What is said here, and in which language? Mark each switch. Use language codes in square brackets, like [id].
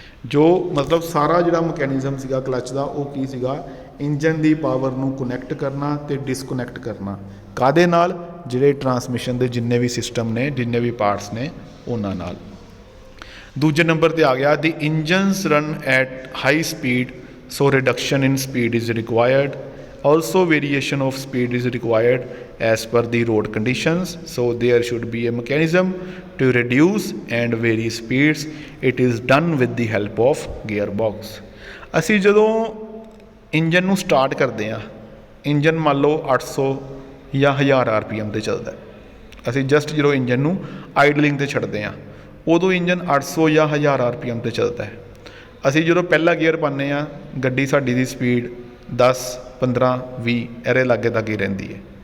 [pa] ਜੋ ਮਤਲਬ ਸਾਰਾ ਜਿਹੜਾ ਮਕੈਨਿਜ਼ਮ ਸੀਗਾ ਕਲੱਚ ਦਾ, ਉਹ ਕੀ ਸੀਗਾ, ਇੰਜਨ ਦੀ ਪਾਵਰ ਨੂੰ ਕਨੈਕਟ ਕਰਨਾ ਅਤੇ ਡਿਸਕਨੈਕਟ ਕਰਨਾ। ਕਾਹਦੇ ਨਾਲ, ਜਿਹੜੇ ਟਰਾਂਸਮਿਸ਼ਨ ਦੇ ਜਿੰਨੇ ਵੀ ਸਿਸਟਮ ਨੇ, ਜਿੰਨੇ ਵੀ ਪਾਰਟਸ ਨੇ, ਉਹਨਾਂ ਨਾਲ। ਦੂਜੇ ਨੰਬਰ 'ਤੇ ਆ ਗਿਆ [en] The engines run at high speed so reduction in speed is required. Also variation of speed is required as per the road conditions, so there should be a mechanism to reduce and vary speeds. It is done with the help of gearbox. [pa] ਅਸੀਂ ਜਦੋਂ engine ਨੂੰ start ਕਰਦੇ ਹਾਂ, engine ਮੰਨ ਲਓ 800 ਜਾਂ 1000 RPM 'ਤੇ ਚੱਲਦਾ। ਅਸੀਂ ਜਸਟ ਜਦੋਂ ਇੰਜਨ ਨੂੰ ਆਈਡਲਿੰਗ 'ਤੇ ਛੱਡਦੇ ਹਾਂ ਉਦੋਂ ਇੰਜਨ 800 ਜਾਂ 1000 RPM 'ਤੇ ਚੱਲਦਾ ਹੈ। ਅਸੀਂ ਜਦੋਂ ਪਹਿਲਾ ਗੀਅਰ ਪਾਉਂਦੇ ਹਾਂ ਗੱਡੀ ਸਾਡੀ ਦੀ ਸਪੀਡ 10, 15, 20 ਇਹਦੇ ਲਾਗੇ ਤੱਕ ਹੀ ਰਹਿੰਦੀ ਹੈ।